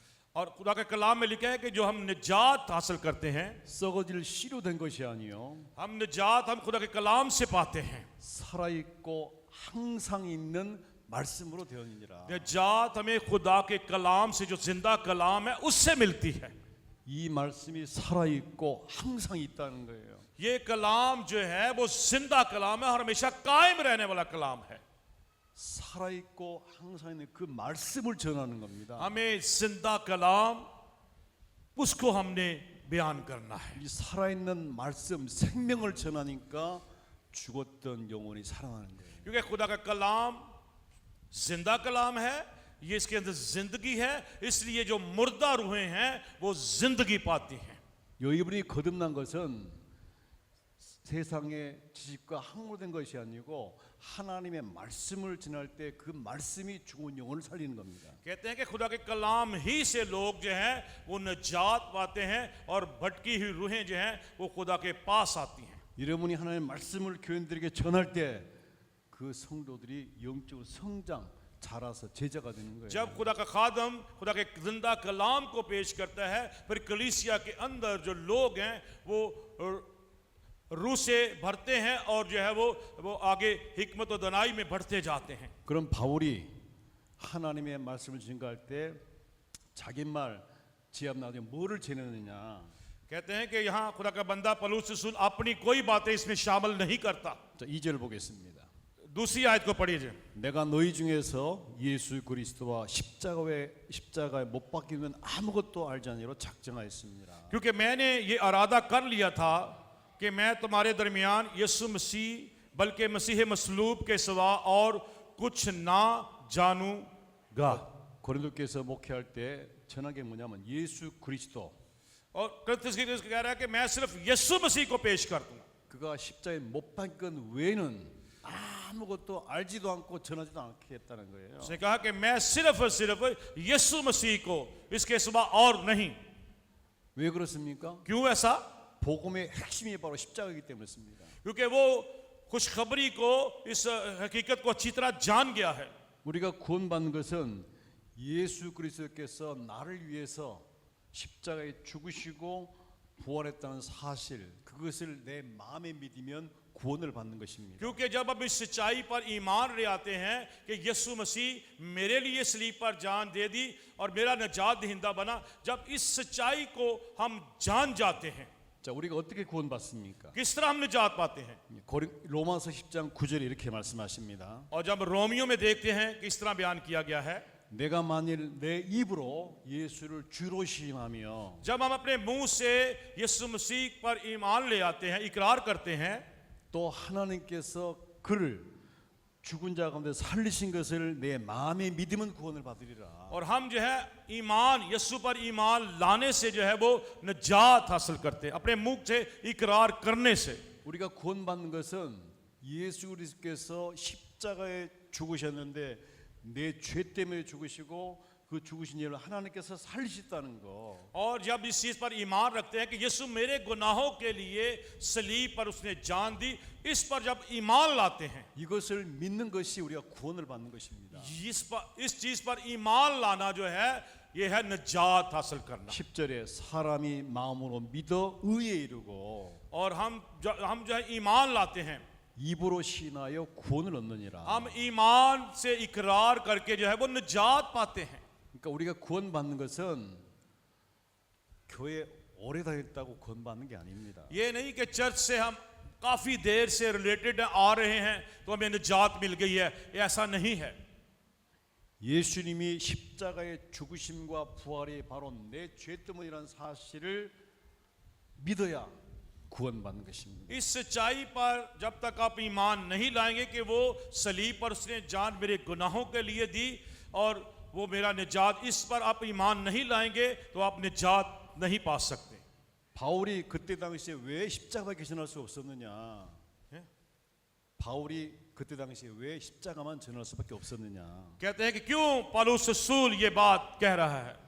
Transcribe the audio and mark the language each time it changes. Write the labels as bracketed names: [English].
[Hindi] और खुदा के कलाम में लिखा है कि जो हम निजात हासिल करते हैं, [Korean] 썩어질 씨로 된 것이 아니요 [Hindi] हम निजात हम खुदा के कलाम से पाते हैं। [Korean] 살아있고 항상 있는 말씀으로 되었느니라. [Hindi] निजात हमें खुदा के कलाम से, जो जिंदा कलाम है, उससे मिलती है। [Korean] 이 말씀이 살아있고 항상 있다는 거예요. [Hindi] ये कलाम जो है वो जिंदा कलाम है और हमेशा कायम रहने वाला कलाम है। [Korean] 살아있고 항상 있는 그 말씀을 전하는 겁니다. [Hindi] हमें जिंदा कलाम उसको हमने बयान करना है। [Korean] 이 살아있는 말씀 생명을 전하니까 죽었던 영혼이 살아나는 거예요. [Hindi] क्योंकि खुदा का कलाम जिंदा कलाम है, ये इसके अंदर जिंदगी है, इसलिए जो मुर्दा रूहें हैं वो जिंदगी पाती हैं। [Korean] 여러분이 거듭난 것은 세상의 지식과 학문된 것이 아니고 하나님의 말씀을 전할 때 그 말씀이 죽은 영혼을 살리는 겁니다. [Hindi] कहते हैं कि खुदा के कलाम ही से लोग जो हैं वो निजात पाते हैं और भटकी हुई रूहें जो हैं वो खुदा के पास आती हैं। [Korean] 여러분이 하나님의 말씀을 교인들에게 전할 때 그 성도들이 영적으로 성장, 자라서 제자가 되는 거예요. [Hindi] जब खुदा का खादम खुदा के जिंदा कलाम को पेश करता है, फिर कलीसिया के अंदर जो लोग हैं वो रूह से भरते हैं और जो है वो आगे हिकमत और दनाई में बढ़ते जाते हैं। [Korean] 그럼 바울이 하나님의 말씀을 증거할 때 자기 말 지압 나중에 뭐를 전했느냐? [Hindi] कहते हैं कि यहाँ खुदा का बंदा पौलुस रसूल अपनी कोई बातें इसमें शामिल नहीं करता। [Korean] 자, 2절 보겠습니다. [Hindi] दूसरी आयत को पढ़िए। [Korean] 내가 너희 중에서 예수 그리스도와 십자가에 못 박히면 아무것도 알지 않으로 작정하였습니다. [Hindi] क्योंकि मैंने ये इरादा कर लिया था कि मैं तुम्हारे दरमियान यीशु मसीह बल्कि मसीह मसलूब के सिवा और कुछ ना जानूंगा। [Korean] 고린도께서 목회할 때 전한 게 뭐냐면 예수 그리스도, [Hindi] और कृत्य कह रहा है कि मैं सिर्फ यीशु मसीह को पेश कर दूंगा। [Korean] 그가 십자가에 못 박힌 것 외에는 아무것도 알지도 않고 전하지도 않게 했다는 거예요. [Hindi] उसने कहा कि मैं सिर्फ और सिर्फ यीशु मसीह को, इसके सिवा और नहीं। [Korean] 왜 그렇습니까? [Hindi] क्यों ऐसा? [Korean] 복음의 핵심이 바로 십자가이기 때문에 그렇습니다. [Hindi] क्योंकि वो खुशखबरी को, इस हकीकत को अच्छी तरह जान गया है। [Korean] 우리가 구원받는 것은 예수 그리스도께서 나를 위해서 십자가에 죽으시고 부활했다는 사실, 그것을 내 마음에 믿으면 구원을 받는 것입니다. [Hindi] क्योंकि जब हम इस सच्चाई पर ईमान ले आते हैं कि यीशु मसीह मेरे लिए सलीब पर जान दे दी और मेरा निजात दहिंदा बना, जब इस सच्चाई को हम जान जाते हैं, [Korean] 자, 우리가 어떻게 구원받습니까? [Hindi] किस तरह हम निजात पाते हैं? [Korean] 로마서 10장 9절에 이렇게 말씀하십니다. [Hindi] और जब रोमियो में देखते हैं किस तरह बयान किया गया है, [Korean] 내가 만일 내 입으로 예수를 주로 시인하며 [Hindi] जब हम अपने मुंह से यीशु मसीह पर ईमान ले आते हैं, इकरार करते हैं, [Korean] 또 하나님께서 그를 죽은 자 가운데 살리신 것을 내 마음에 믿으면 구원을 받으리라. [Hindi] और हम जो है ईमान, यीशु पर ईमान लाने से जो है वो निजात हासिल करते हैं, अपने मुंह से इकरार करने से। [Korean] 우리가 구원받는 것은 예수 그리스도께서 십자가에 죽으셨는데 내 죄 때문에 죽으시고 그 죽으신 예를 하나님께서 살리셨다는 거. [Hindi] और जब इस चीज पर ईमान रखते हैं कि यीशु मेरे गुनाहों के लिए सलीब पर उसने जान दी, इस पर जब ईमान लाते हैं, [Korean] 이것을 믿는 것이 우리가 구원을 받는 것입니다. [Hindi] इस चीज पर ईमान लाना जो है, ये है निजात हासिल करना। [Korean] 10절에 사람이 마음으로 믿어 의에 이르고 [Hindi] और हम जो है ईमान लाते हैं, [Korean] 입으로 시인하여 구원을 얻느니라. [Hindi] हम ईमान से इकरार करके जो है वो निजात पाते हैं। [Korean] 그러니까 우리가 구원받는 것은 교회 오래 다녔다고 구원받는 게 아닙니다. [Hindi] ये नहीं कि चर्च से हम काफी देर से रिलेटेड आ रहे हैं तो हमें निजात मिल गई है, ये ऐसा नहीं है। [Korean] 예수님이 십자가의 죽으심과 부활이 바로 내 죄 때문이라는 사실을 믿어야 구원받는 것입니다. [Hindi] इस सच्चाई पर जब तक आप ईमान नहीं लाएंगे कि वो सलीब पर उसने जान मेरे गुनाहों के लिए दी और वो मेरा निजात, इस पर आप ईमान नहीं लाएंगे तो आप निजात नहीं पा सकते। [Korean] 바울이 그때 당시에 왜 십자가밖에 전할 수 없었느냐? 예? 바울이 그때 당시에 왜 십자가만 전할 수밖에 없었느냐? [Hindi] कहते हैं कि क्यों पौलुस रसूल ये बात कह रहा है।